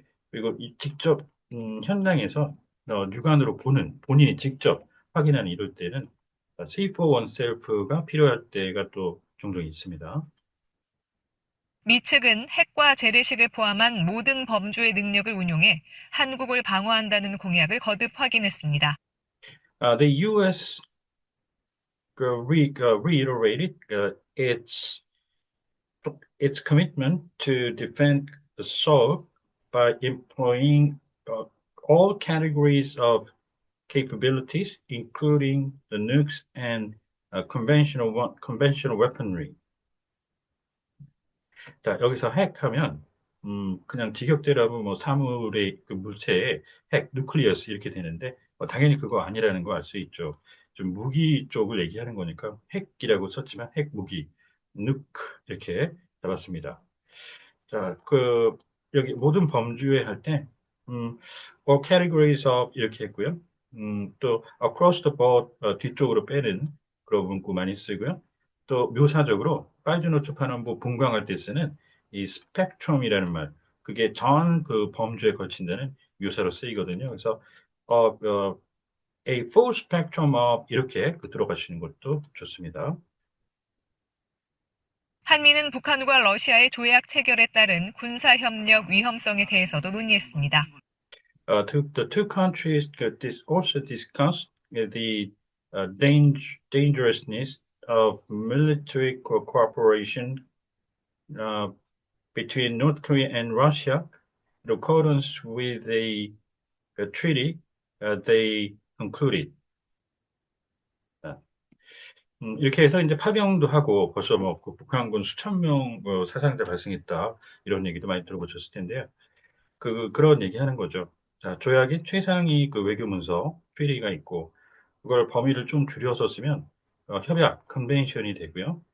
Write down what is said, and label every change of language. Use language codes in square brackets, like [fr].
[ko] 그리고 이 직접 현장에서 육안으로 보는 본인이 직접 확인하는 이럴 때는 [en] see for oneself [ko] 가 필요할 때가 또 종종 있습니다. 미 측은 핵과 재래식을 포함한 모든 범주의 능력을 운용해 한국을 방어한다는 공약을 거듭 확인했습니다. [en] The U.S. Reiterated its commitment to defend the Seoul by employing uh, all categories of capabilities, including the nukes and conventional weaponry. [ko] 자, 여기서 핵하면 그냥 직역대로 하면 뭐 사물의 그 물체에 핵, 누클리어스 이렇게 되는데 당연히 그거 아니라는 거 알 수 있죠. 좀 무기 쪽을 얘기하는 거니까 핵이라고 썼지만 핵 무기, 누크 이렇게 잡았습니다. 자, 여기 모든 범주에 할 때, [en] all categories of [ko] 이렇게 했고요. 또 [en] across the board [ko] 뒤쪽으로 빼는 그런 문구 많이 쓰고요. 또 묘사적으로 빨주노초파남보 분광할 때 쓰는 이 스펙트럼이라는 말, 그게 전 그 범주에 걸친다는 묘사로 쓰이거든요. 그래서 [en] a full spectrum of [ko] 이렇게 들어가시는 것도 좋습니다. 한미는 북한과 러시아의 조약 체결에 따른 군사협력 위험성에 대해서도 논의했습니다. [en] The two countries also discussed the dangerousness of military cooperation between North Korea and Russia in accordance with the treaty they concluded. [ko] 이렇게 해서 이제 파병도 하고 벌써 뭐그 북한군 수천 명 사상자 발생했다 이런 얘기도 많이 들어보셨을 텐데요. 그런 얘기 하는 거죠. 자, 조약이 최상위 그 외교 문서, 트리가 있고, 그걸 범위를 좀 줄여서 쓰면, 협약, 컨벤션이 되고요.